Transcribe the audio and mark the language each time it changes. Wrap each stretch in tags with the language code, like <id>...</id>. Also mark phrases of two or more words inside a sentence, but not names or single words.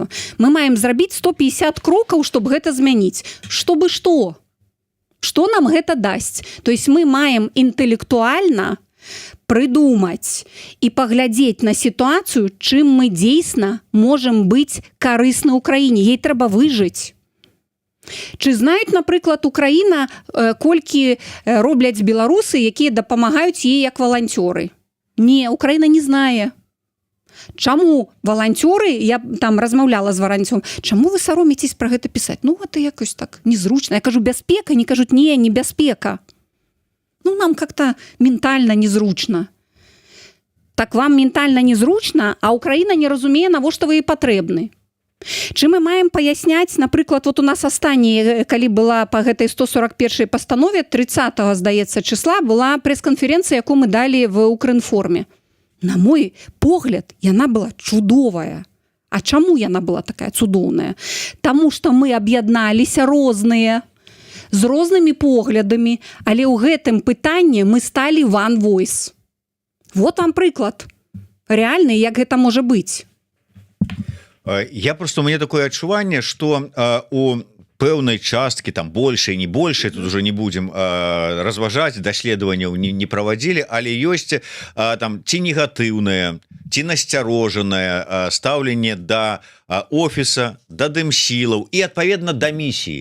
<be>Мы маем зрабіць 150 крокаў, щоб гэта змяніць. Чтобы што? Што нам гэта дасць?</be> <ru>То есть</ru> <be>мы маем інтэлектуальна прыдумаць і паглядзець на сітуацыю, чым мы дзейсна можам быць карысны ўкраіне. Ей трэба выжыць.</be> <uk>Чи знають, наприклад, Україна,</uk> <be>колькі робляць беларусы, якія дапамагаюць ей як валанцёры? Не, Украина не знае. Чаму валанцёры, я там размаўляла з валанцёром, чаму вы сароміцесь пра гэта пісаць? Ну, гэта якось так незручна. Я кажу, бяспека, они кажуць, не бяспека. Ну, нам как-то ментальна незручна. Так вам ментальна незручна, а Украина не разумее, навошта вы і патрэбны.</be> <uk>Чи ми маємо паясняць, наприклад, вот у нас останні,</uk> <be>калі была по гэтай 141 пастанове, 30-го, здаецца, числа, была пресс-конференція, яку мы далі в Укрінформі. На мой погляд, яна была чудовая. А чаму яна была такая цудоўная? Таму што мы аб'ядналіся розныя, з рознымі поглядамі, але ў гэтым пытанні мы сталі</be> <en>one voice.</en> <be>Вот вам прыклад. Реальны, як гэта можа быць. Я просто,</be> <ru>у меня такое</ru> <be>адчуванне, что у пэўнай часткі, там большай, не большай, тут</be> <ru>уже не будем</ru> <be>разважаць, даследаванняў не праводзілі, але ёсць там ці негатыўнае, ці насцярожанае стаўленне да офіса, да дымсілаў і адпаведна да місіі.</be>